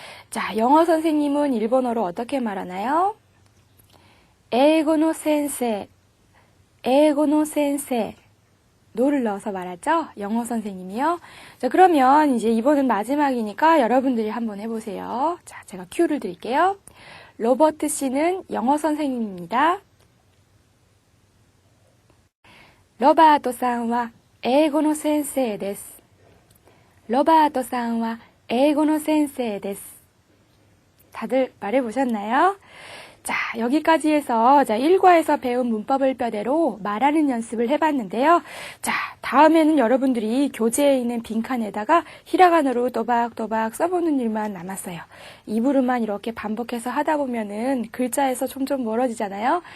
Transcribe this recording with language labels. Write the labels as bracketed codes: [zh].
[ko] 자, 영어 선생님은 일본어로 어떻게 말하나요? [ja] 에이고노 센세, 에이고노 센세. [ko] 노를 넣어서 말하죠? 영어 선생님이요. 자, 그러면 이제 이번은 마지막이니까 여러분들이 한번 해보세요. 자, 제가 큐를 드릴게요. 로버트 씨는 영어 선생님입니다. [ja] 로버트さんは英語の先生です. ロバートさんは英語の先生です. [ko] 다들 말해보셨나요? 자, 여기까지 해서 1과에서 배운 문법을 뼈대로 말하는 연습을 해봤는데요. 자, 다음에는 여러분들이 교재에 있는 빈칸에다가 히라가나로 또박또박 써보는 일만 남았어요. 입으로만 이렇게 반복해서 하다 보면은 글자에서 점점 멀어지잖아요.